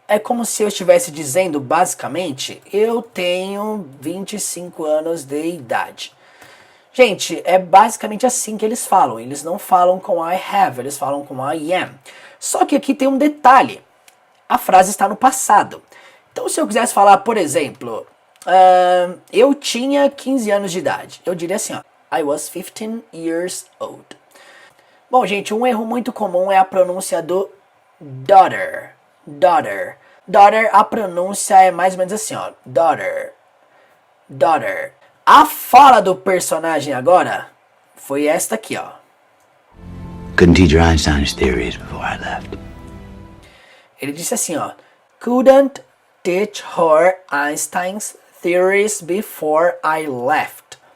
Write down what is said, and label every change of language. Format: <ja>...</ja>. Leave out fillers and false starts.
<pt>É como se eu estivesse dizendo, basicamente, eu tenho 25 anos de idade. Gente, é basicamente assim que eles falam. Eles não falam com</pt> <en>I have,</en> <pt>eles falam com</pt> <en>I am.</en> <pt>Só que aqui tem um detalhe. A frase está no passado. Então, se eu quisesse falar, por exemplo... eu tinha 15 anos de idade. Eu diria assim, ó,</pt> <en>I was 15 years old.</en> <pt>Bom, gente, um erro muito comum é a pronúncia do daughter. Daughter. Daughter, a pronúncia é mais ou menos assim, ó, daughter. Daughter. A fala do personagem agora foi esta aqui, ó.</pt> <en>Couldn't teach her Einstein's theories before I left.</en> <pt>Ele disse assim, ó,</pt> <en>couldn't teach her Einstein's theories before I left.</en>